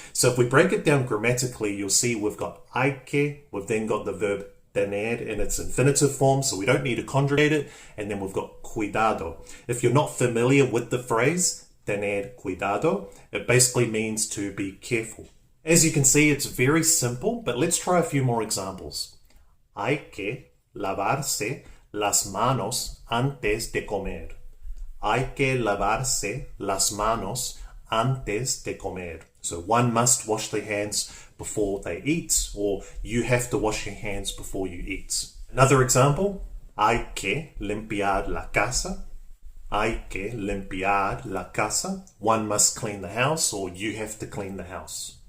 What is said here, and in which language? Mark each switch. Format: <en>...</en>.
<en>So if we break it down grammatically, you'll see we've got hay que, we've then got the verb tener in its infinitive form, so we don't need to conjugate it, and then we've got cuidado. If you're not familiar with the phrase tener cuidado, it basically means to be careful. As you can see, it's very simple, but let's try a few more examples.</en> <es>Hay que lavarse las manos antes de comer. Hay que lavarse las manos antes de comer.</es> <en>So one must wash their hands before they eat, or you have to wash your hands before you eat. Another example,</en> <es>hay que limpiar la casa. Hay que limpiar la casa.</es> <en>One must clean the house, or you have to clean the house.</en>